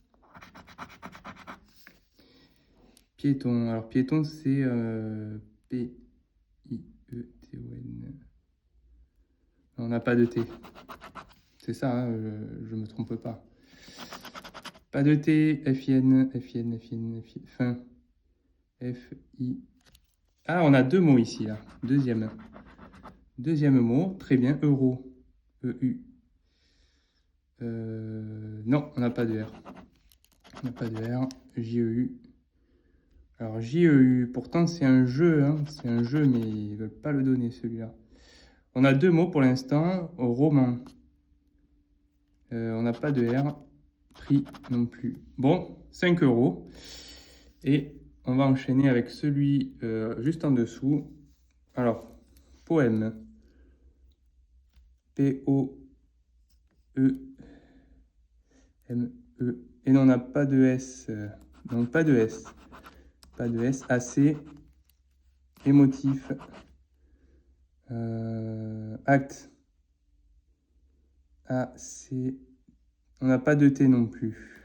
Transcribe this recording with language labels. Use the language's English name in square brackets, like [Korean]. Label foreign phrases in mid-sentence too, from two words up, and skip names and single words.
[French] Piéton, alors piéton c'est P-I-E-T-O-N. On n'a pas de T. C'est ça, hein, je me trompe pas. Pas de T, F-I-N, F-I-N, F-I-N, F-I-N, fin. F-I. Ah, on a deux mots ici, là. Deuxième mot, très bien, euro, E-U. Non, on n'a pas de R. On n'a pas de R. J-E-U. Alors, J-E-U, pourtant c'est un jeu, hein, c'est un jeu, mais ils ne veulent pas le donner celui-là. On a deux mots pour l'instant, roman. On n'a pas de R. Prix non plus. Bon, 5 €. Et on va enchaîner avec celui juste en dessous. Alors, poème. P-O-E-M-E. Et non, on n'a pas de S. Donc, pas de S. Pas de S. AC. Émotif. Acte. AC. On n'a pas de T non plus.